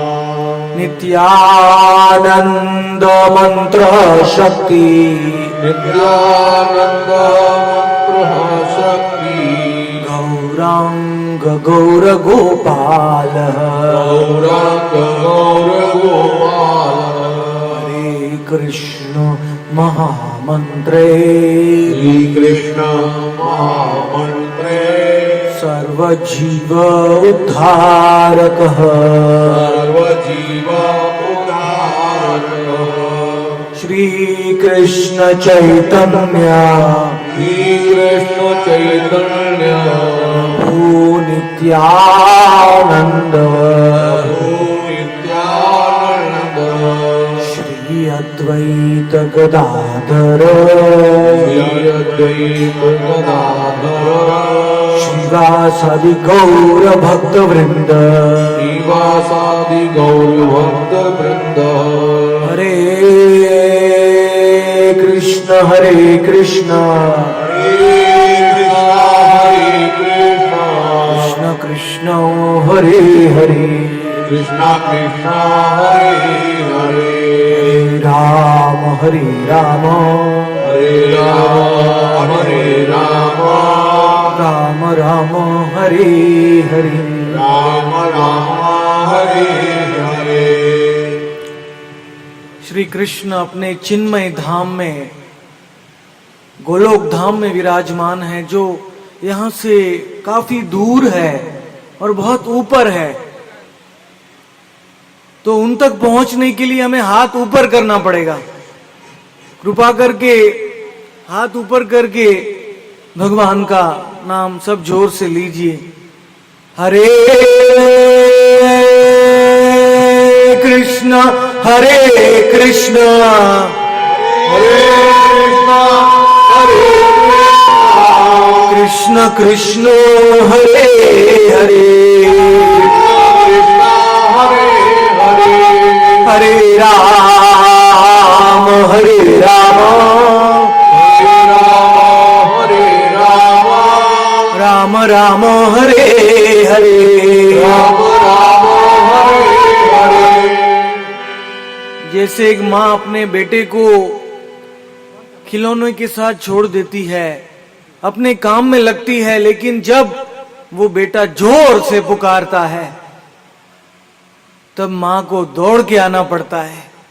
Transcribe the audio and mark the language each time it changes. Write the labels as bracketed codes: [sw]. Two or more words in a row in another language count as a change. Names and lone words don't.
[sa] नित्यानन्द मंत्र शक्ति नित्यानन्द मंत्रः शक्ति गौरांग गौर गोपाल गौरांग गौर गोपाल हरे कृष्ण महामंत्रे श्री कृष्ण महामंत्रे सर्वजीव उद्धारकः सर्वजीव उद्धारकः श्री कृष्ण चैतन्य श्री कृष्ण चैतन्य प्रभु नित्यानंद नित्यानंद श्री अद्वैत गदाधर श्री अद्वैत गदाधर श्रीवासादि गौर भक्त वृंद श्रीवासादि गौर भक्त वृंद हरे कृष्ण कृष्ण कृष्ण कृष्ण हरे हरे कृष्ण कृष्ण हरे हरे हरे राम हरे राम हरे राम राम राम हरे हरे राम राम हरे हरे [hi] श्री कृष्ण अपने चिन्मय धाम में गोलोक धाम में विराजमान है, जो यहाँ से काफी दूर है और बहुत ऊपर है। तो उन तक पहुंचने के लिए हमें हाथ ऊपर करना पड़ेगा। कृपा करके हाथ ऊपर करके भगवान का नाम सब जोर से लीजिए। [sa] हरे कृष्ण हरे कृष्ण कृष्ण कृष्ण हरे हरे हरे राम राम राम हरे हरे [hi] जैसे एक माँ अपने बेटे को खिलौने के साथ छोड़ देती है, अपने काम में लगती है, लेकिन जब वो बेटा जोर से पुकारता है तब माँ को दौड़ के आना पड़ता है।